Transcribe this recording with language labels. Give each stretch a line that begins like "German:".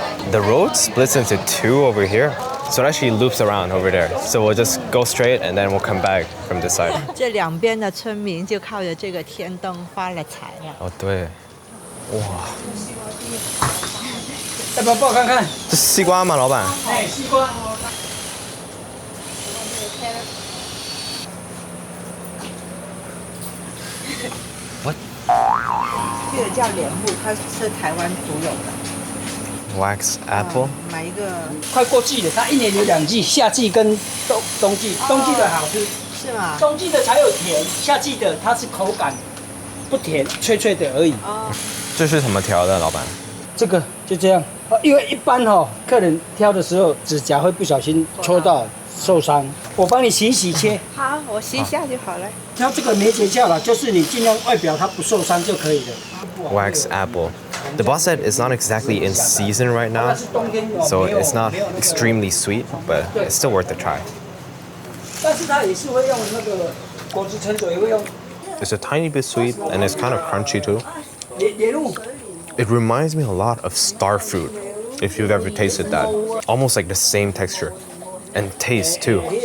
English: The road splits into two over here, so it actually loops around over there. So we'll just go straight and then we'll come back from this side.
Chinese: 这两边的村民就靠着这个天灯发了财了。哦，对，哇，要不要抱看看？这是西瓜吗，老板？哎，西瓜。这个叫莲雾，它是台湾独有的。
English: Wax apple.
Chinese: 买一个。快过季了，它一年有2季，夏季跟冬季。冬季的好吃，是吗？冬季的才有甜，夏季的它是口感不甜，脆脆的而已。哦。这是什么调的，老板？这个就这样，因为一般客人挑的时候指甲会不小心戳到受伤，我帮你洗一洗切。好，我洗一下就好了。挑这个没诀窍了，就是你尽量外表它不受伤就可以了。
English: Wax apple. The boss said it's not exactly in season right now, so it's not extremely sweet, but it's still worth a try.
Chinese: 但是它也是会用那个果汁橙酒，也会用。
English: It's a tiny bit sweet and it's kind of crunchy too.
Chinese: 莲雾。
English: It reminds me a lot of star fruit, if you've ever tasted that. Almost like the same texture and taste too.